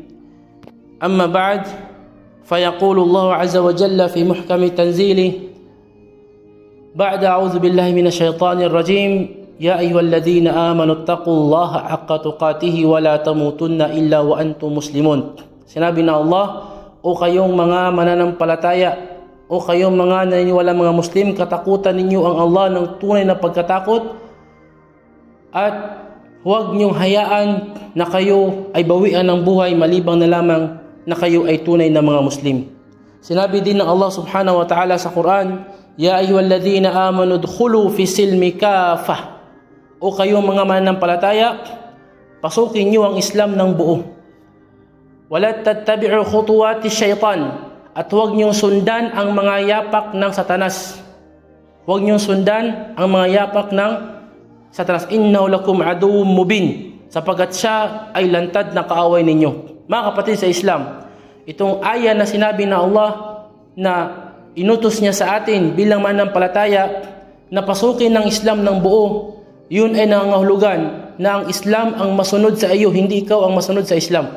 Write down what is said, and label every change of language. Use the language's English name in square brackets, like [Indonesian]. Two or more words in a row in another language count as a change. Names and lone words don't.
[Arabic] أما بعد، فيقول الله عز وجل في محكم تنزيله بعد أعوذ بالله من الشيطان الرجيم يا أيها الذين آمنوا اتقوا الله حق تقاته ولا تموتن إلا وأنتم مسلمون. [Filipino] Sinabi na Allah, o kayong mga mananampalataya, o kayong mga naniniwala mga Muslim, katakutan ninyo ang Allah ng tunay na pagkatakot at huwag niyong hayaan na kayo ay bawian ng buhay malibang na lamang na kayo ay tunay na mga Muslim. Sinabi din ng [Arabic] Allah سبحانه وتعالى sa Quran, يا أيها الذين آمنوا ادخلوا في السلم كافة. [Filipino] O kayong mga mananampalataya, pasukin niyo ang Islam ng buo. [Arabic] ولا تتبعوا خطوات الشيطان. [Filipino] At huwag niyong sundan ang mga yapak ng Satanas. Huwag niyong sundan ang mga yapak ng Satanas. [Arabic] إنه لكم عدو مبين. [Filipino] Sapagkat siya ay lantad na kaaway ninyo. Mga kapatid sa Islam, itong aya na sinabi na Allah na inutos niya sa atin bilang mananampalataya na pasukin ng Islam ng buo, yun ay nangangahulugan na ang Islam ang masunod sa iyo, hindi ikaw ang masunod sa Islam.